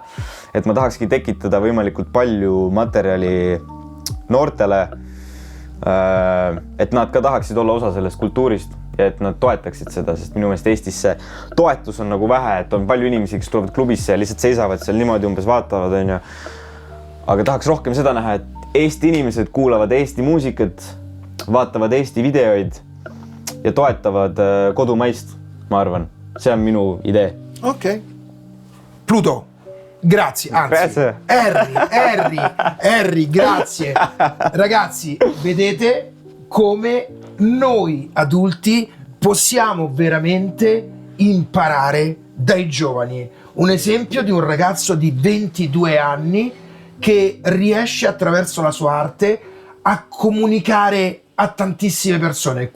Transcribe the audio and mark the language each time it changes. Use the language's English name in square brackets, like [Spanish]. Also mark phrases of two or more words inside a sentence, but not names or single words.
[Estonian] Et ma tahakski tekitada võimalikult palju materjali noortele, et nad ka tahaksid olla osa sellest kultuurist ja et nad toetaksid seda, sest minu meelest Eestis see toetus on nagu vähe, et on palju inimesi, kes tulevad klubisse ja lihtsalt seisavad seal niimoodi umbes vaatavad, on ju. Aga tahaks rohkem seda näha, et Eesti inimesed kuulavad Eesti muusikat, vaatavad Eesti videoid ja toetavad kodumaist, ma arvan. See on minu idee. [Italian] Ok. Pluto, grazie. Anzi, Harry, grazie. Ragazzi, vedete come noi adulti possiamo veramente imparare dai giovani. Un esempio di un ragazzo di 22 anni che riesce attraverso la sua arte a comunicare a tantissime persone.